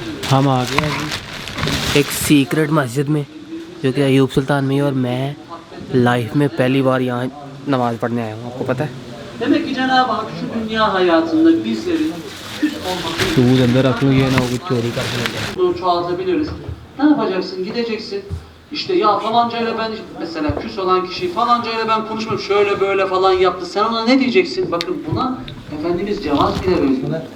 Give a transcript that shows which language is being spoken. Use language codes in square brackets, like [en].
[hi] हम आ गए हैं जी एक सीक्रेट मस्जिद में, जो कि अयूब सुल्तान में है, और मैं लाइफ में पहली बार यहाँ नमाज़ पढ़ने आया हूँ। आपको पता है? [tr] Demek ki Cenab-ı Hak şu dünya hayatında bizlerin küs olmakta [hi] दूध अंदर रख लूँ, ये ना हो कि चोरी करके ले जाए। [tr] bunu çoğaltabiliriz. Ne yapacaksın? Gideceksin. İşte ya falancayla ben mesela küs olan kişi falancayla ben konuşmam şöyle böyle falan yaptı. Sen ona ne diyeceksin? Bakın buna Efendimiz cevap bile veriyor.